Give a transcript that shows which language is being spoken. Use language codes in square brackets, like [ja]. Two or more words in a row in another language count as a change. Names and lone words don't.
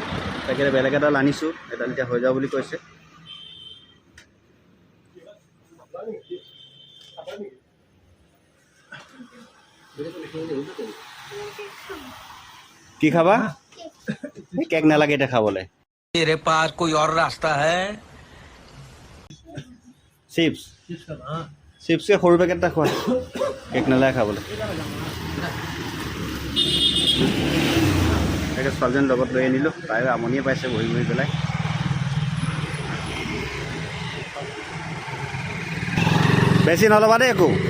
[as] তাকে বেলেগ এডাল আনিছোঁ, এডাল এতিয়া হৈ যাব বুলি কৈছে। কি খাবা? কেক নালাগে এতিয়া খাবলৈ। [hi] तेरे पास कोई और रास्ता है? [as] চিপছ চিপছকে সৰু পেকেট এটা খোৱা, কেক নালাগে খাবলৈ। তাকে ছোৱালীজনীৰ লগত লৈ আনিলোঁ, তাই আমনিয়ে পাইছে বহি বহি পেলাই। বেছি নল'বা দেই একো।